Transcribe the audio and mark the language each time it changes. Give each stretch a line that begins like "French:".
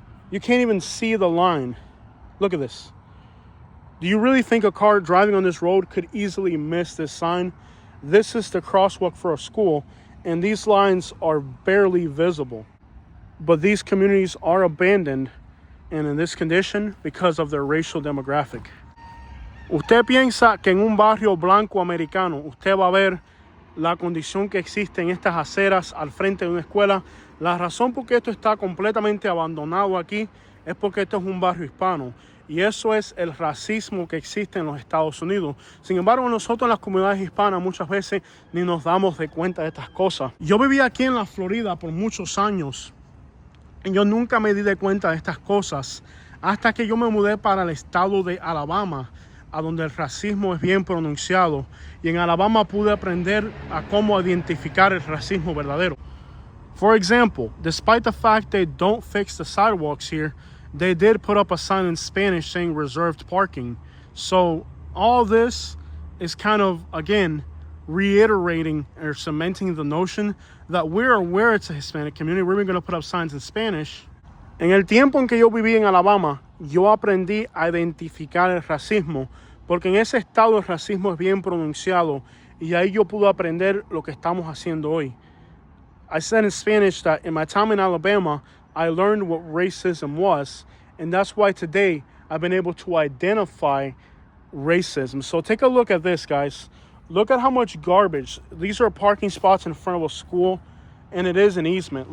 English: You can't even see the line. Look at this. Do you really think a car driving on this road could easily miss this sign? This is the crosswalk for a school, and these lines are barely visible. But these communities are abandoned and in this condition because of their racial demographic.
Spanish: Usted piensa que en un barrio blanco americano usted va a ver la condición que existe en estas aceras al frente de una escuela. La razón por qué esto está completamente abandonado aquí es porque esto es un barrio hispano. Y eso es el racismo que existe en los Estados Unidos. Sin embargo, nosotros en las comunidades hispanas muchas veces ni nos damos de cuenta de estas cosas. Yo viví aquí en la Florida por muchos años y yo nunca me di de cuenta de estas cosas hasta que yo me mudé para el estado de Alabama, a donde el racismo es bien pronunciado. Y en Alabama pude aprender a cómo identificar el racismo verdadero.
English: For example, despite the fact they don't fix the sidewalks here, they did put up a sign in Spanish saying reserved parking. So all this is kind of, again, reiterating or cementing the notion that we're aware it's a Hispanic community. We're even going to put up signs in Spanish.
Spanish: En el tiempo en que yo viví en Alabama, yo aprendí a identificar el racismo, porque en ese estado el racismo es bien pronunciado y ahí yo pude aprender lo que estamos haciendo hoy.
English: I said in Spanish that in my time in Alabama, I learned what racism was, and that's why today I've been able to identify racism. So take a look at this, guys. Look at how much garbage. These are parking spots in front of a school, and it is an easement.